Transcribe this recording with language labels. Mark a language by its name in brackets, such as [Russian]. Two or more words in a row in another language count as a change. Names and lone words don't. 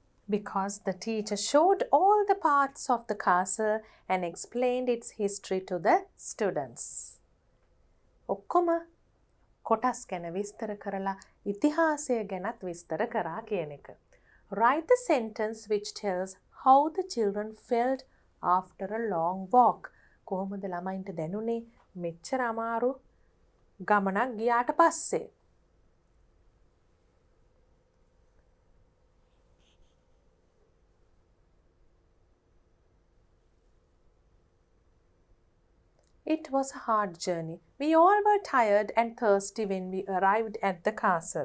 [English] Because the teacher showed all the parts of the castle and explained its history to the students. [Sinhala] ඔක්කොම කොටස් ගැන විස්තර කරලා ඉතිහාසය ගැනත් විස්තර කරා කියන එක. [English] Write the sentence which tells how the children felt after a long walk. [Sinhala] කොහොමද ළමයින්ට දැනුනේ මෙච්චර අමාරු ගමනක් ගියාට පස්සේ. [English] It was a hard journey. We all were tired and thirsty when we arrived at the castle.